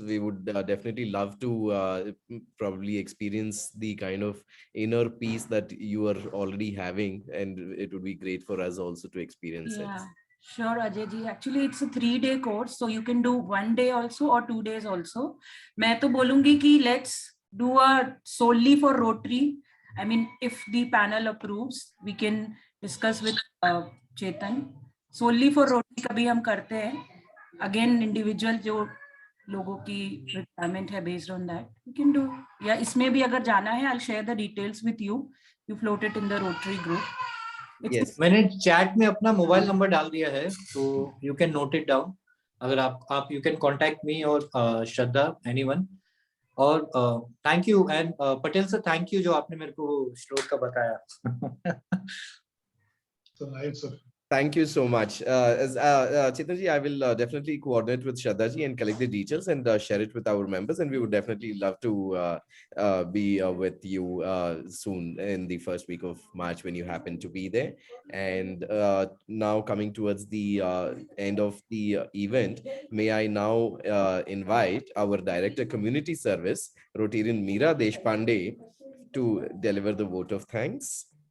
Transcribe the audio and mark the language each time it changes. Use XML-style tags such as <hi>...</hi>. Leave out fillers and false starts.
<en>We would definitely love to probably experience the kind of inner peace that you are already having, and it would be great for us also to experience it. Sure, Ajay ji. Actually, it's a 3-day course, so you can do 1 day also or 2 days also. मैं तो बोलूँगी कि let's do a solely for Rotary. I mean, if the panel approves, we can discuss with Chetan.</en> <hi>Solely for Rotary कभी हम करते हैं.</hi> <en>Again, individual जो लोगों की requirement है based on that, we can do. या इसमें भी अगर जाना है, I'll share the details with you. You float it in the Rotary group. Yes.</en> <hi>मैंने चैट में अपना मोबाइल नंबर डाल दिया है, तो you can note it down.</hi> <en>अगर आप you can contact me or Shraddha, anyone.</en> <hi>और thank you, and Patel sir, thank you जो आपने मेरे को श्लोक का बताया.</hi> <en>So nice, sir. Thank you so much. Chetanji, I will definitely coordinate with Shraddhaji and collect the details and share it with our members. And we would definitely love to be with you soon in the first week of March when you happen to be there. And now coming towards the end of the event, may I now invite our Director Community Service, Rotarian Meera Deshpande, to deliver the vote of thanks.</en>